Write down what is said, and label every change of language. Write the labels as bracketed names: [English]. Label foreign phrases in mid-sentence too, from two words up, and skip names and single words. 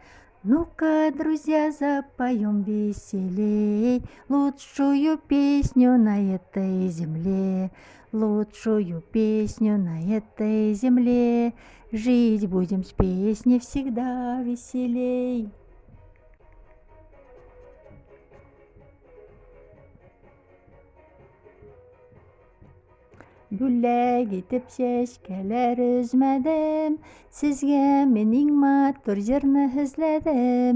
[Russian] Ну-ка, друзья, запоем веселей лучшую песню на этой земле, лучшую песню на этой земле. Жить будем с песней всегда веселей. [Tatar] Бүләк итеп чәчкәләр өзмәдем, сезгә минең матур җырны эзләдем.